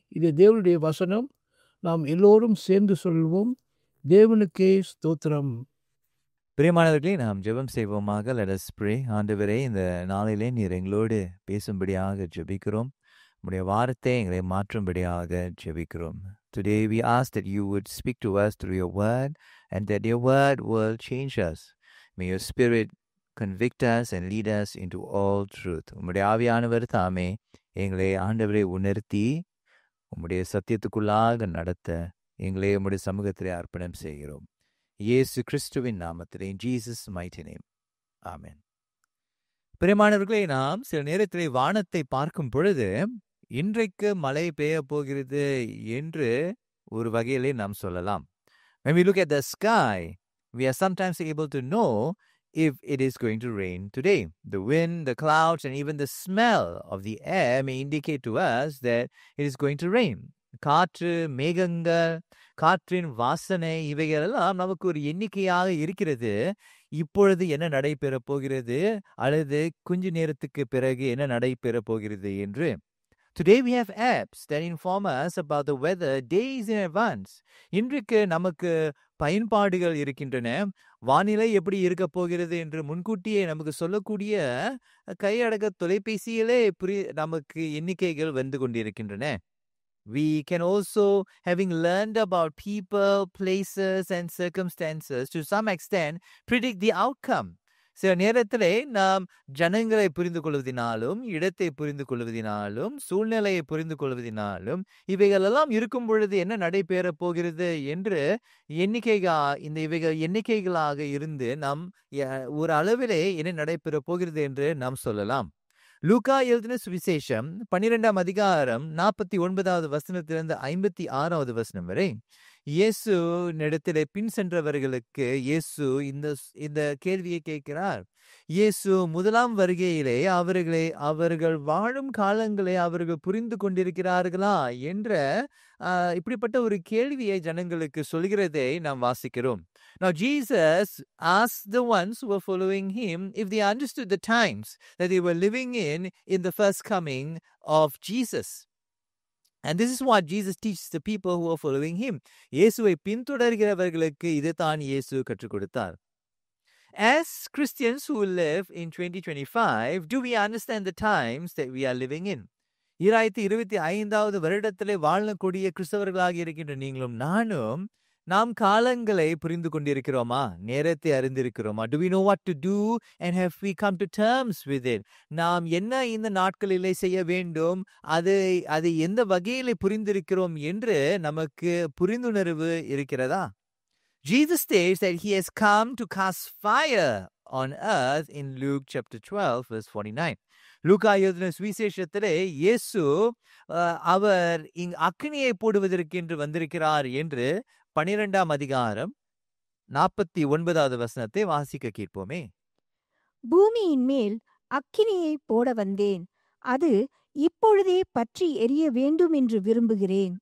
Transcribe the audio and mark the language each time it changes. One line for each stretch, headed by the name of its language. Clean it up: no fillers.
Tamil: இது தேவனுடைய வசனம். நாம் எல்லோரும் சேர்ந்து சொல்வோம், தேவனுக்கே ஸ்தோத்திரம். பிரியமானவர்களே, நாம் ஜெபம் செய்வோமாக.
English: Let us pray.
Tamil: ஆண்டவரே, இந்த நாளிலே நீர் எங்களோடு பேசும்படியாக ஜெபிக்கிறோம். உம்முடைய வார்த்தை எங்களை மாற்றும்படியாக ஜெபிக்கிறோம்.
English: Today we ask that you would speak to us through your word and that your word will change us. May your spirit convict us and lead us into all truth.
Tamil: உம்முடைய ஆவியானவர் தாமே எங்களை ஆண்டவரை உணர்த்தி உம்முடைய சத்தியத்துக்குள்ளாக நடத்த எங்களை உம்முடைய சமூகத்திலே அர்ப்பணம் செய்கிறோம். இயேசு கிறிஸ்துவின் நாமத்திலே,
English: in Jesus mighty name.
Tamil: ஆமென். பிரியமானவர்களே, நாம் சில நேரத்திலே வானத்தை பார்க்கும் பொழுது இன்றைக்கு மழை பெய்ய போகிறது என்று ஒரு வகையிலே நாம் சொல்லலாம்.
English: When we look at the sky, we are sometimes able to know if it is going to rain today. The wind, the clouds, and even the smell of the air may indicate to us that it is going to rain.
Tamil: காற்று, மேகங்கள், காற்றின் வாசனை, இவைகளெல்லாம் நமக்கு ஒரு எண்ணிக்கையாக இருக்கிறது. இப்பொழுது என்ன நடைபெற போகிறது அல்லது கொஞ்ச நேரத்துக்கு பிறகு என்ன நடைபெற போகிறது என்று.
English: Today we have apps that inform us about the weather days in advance.
Tamil: இன்றைக்கு நமக்கு பயன்பாடுகள் இருக்கின்றன. வானிலை எப்படி இருக்க போகிறது என்று முன்கூட்டியே நமக்கு சொல்லக்கூடிய கையடக்க தொலைபேசியிலே நமக்கு எண்ணிக்கைகள் வந்து கொண்டிருக்கின்றன.
English: We can also, having learned about people, places and circumstances, to some extent predict the outcome.
Tamil: சில நேரத்திலே நாம் ஜனங்களை புரிந்து கொள்வதினாலும், இடத்தை புரிந்து கொள்வதினாலும், சூழ்நிலையை புரிந்து கொள்வதினாலும், இவைகளெல்லாம் இருக்கும் பொழுது என்ன நடைபெற போகிறது என்று இவைகள் எண்ணிக்கைகளாக இருந்து நாம் ஒரு அளவிலே என்ன நடைபெற போகிறது என்று நாம் சொல்லலாம். லூக்கா எழுதின சுவிசேஷம் 12ஆம் அதிகாரம் 49வது வசனத்திலிருந்து 56வது வசனம் வரை இயேசு இடத்திலே பின் சென்றவர்களுக்கு இயேசு இந்த கேள்வியை கேட்கிறார். இயேசு முதலாம் வருகையிலே அவர்கள் வாழும் காலங்களை அவர்கள் புரிந்து கொண்டிருக்கிறார்களா என்ற இப்படிப்பட்ட ஒரு கேள்வியை ஜனங்களுக்கு சொல்கிறதை நாம் வாசிக்கிறோம்.
English: Now Jesus asked the ones who were following him if they understood the times that they were living in the first coming of Jesus. And this is what Jesus teaches the people who are following him.
Tamil: இயேசுவை பின்தொடர்கிறவர்களுக்கு இதுதான் இயேசு கற்றுக் கொடுத்தார்.
English: As Christians who live in 2025, do we understand the times that we are living in?
Tamil: 2025வது வருடத்திலே வாழக்கூடிய கிறிஸ்தவர்களாக இருக்கின்ற நீங்களும் நானும் நாம் காலங்களை புரிந்து கொண்டிருக்கிறோமா? நேரத்தை அறிந்திருக்கிறோமா?
English: Do we know what to do and have we come to terms with it?
Tamil: நாம் என்ன இந்த நாட்களிலே செய்ய வேண்டும், அதை எந்த வகையிலே புரிந்திருக்கிறோம் என்று நமக்கு புரிந்துணர்வு இருக்கிறதா?
English: Jesus states that he has come to cast fire on earth in Luke chapter 12 verse 49.
Tamil: லூக்கா எழுதின சுவிசேஷத்திலே இயேசு அவர் அக்கினியை போடுவதற்கு என்று வந்திருக்கிறார் என்று 12ஆம் அதிகாரம் 49வது வசனத்தை வாசிக்க கேட்போமே. பூமியின் மேல் அக்கினியை போட வந்தேன், அது இப்பொழுதே பற்றி எரிய வேண்டும் என்று விரும்புகிறேன்.